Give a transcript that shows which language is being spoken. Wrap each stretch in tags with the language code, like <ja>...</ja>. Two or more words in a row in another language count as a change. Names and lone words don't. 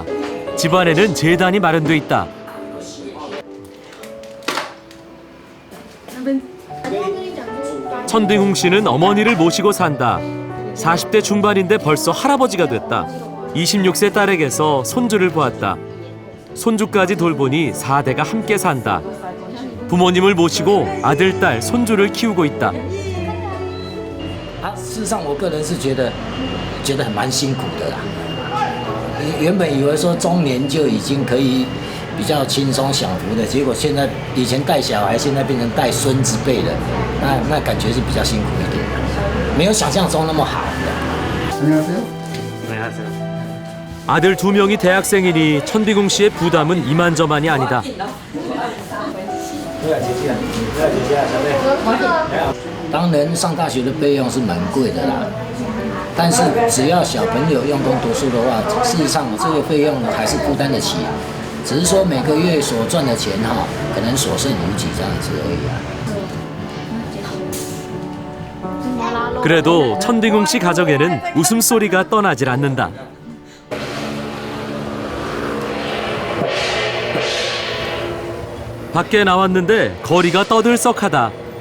<ko>집안에는 제단이 마련돼 있다. 천딩홍 씨는 어머니를 모시고 산다. 40대 중반인데 벌써 할아버지가 됐다. 26세 딸에게서 손주를 보았다. 손주까지 돌보니 4대가 함께 산다. 부모님을 모시고 아들, 딸, 손주를 키우고 있다.</ko> <zh>事实上我个人是觉得很蛮辛苦的啦。原本以为说中年就已经可以比较轻松享福的，结果现在以前带小孩，现在变成带孙子辈的，那感觉是比较辛苦一点的，没有想象中那么好的。</zh> <ko>아들 2명이 대학생이니 천비궁 씨의 부담은 이만저만이 아니다.</ko> <zh>当然上大学的费用是蛮贵的啦，但是只要小朋友用功读书的话，事实上这个费用还是负担得起，只是说每个月所赚的钱可能所剩无几这样子而已啊。</zh> <ko>그래도 천딩웅 씨 가정에는 웃음소리가 떠나질 않는다. 밖에 나왔는데 거리가 떠들썩하다.</ko>